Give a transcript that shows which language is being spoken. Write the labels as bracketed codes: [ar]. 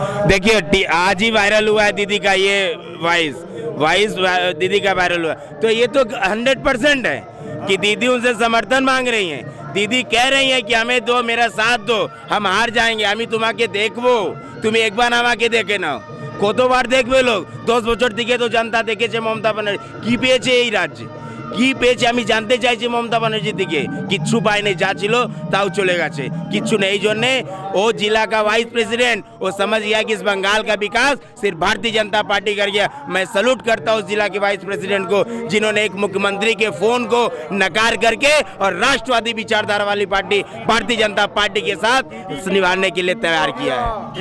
[hi] देखिए, आज ही वायरल हुआ है दीदी का ये वॉइस दीदी का वायरल हुआ। तो ये तो 100% है कि दीदी उनसे समर्थन मांग रही हैं। दीदी कह रही हैं कि हमें दो, मेरा साथ दो, हम हार जाएंगे। हमें तुम आके देखो, तुम्हें एक बार हम आके देखे ना [bn] কতবার দেখবে লোক। 10 বছর থেকে তো জনতা দেখেছে মমতা ব্যানার্জি কি পেয়েছে এই রাজ্যে, কি পেয়েছে আমি জানতে চাইছি মমতা ব্যানার্জি থেকে। কিচ্ছু পায়নি, যা ছিল তাও চলে গেছে, কিচ্ছু নেই। এই জন্যে [hi] वो जिला का वाइस प्रेसिडेंट वो समझ गया कि इस बंगाल का विकास सिर्फ भारतीय जनता पार्टी कर गया। मैं सैल्यूट करता हूँ उस जिला के वाइस प्रेसिडेंट को, जिन्होंने एक मुख्यमंत्री के फोन को नकार करके और राष्ट्रवादी विचारधारा वाली पार्टी भारतीय जनता पार्टी के साथ निभाने के लिए तैयार किया है।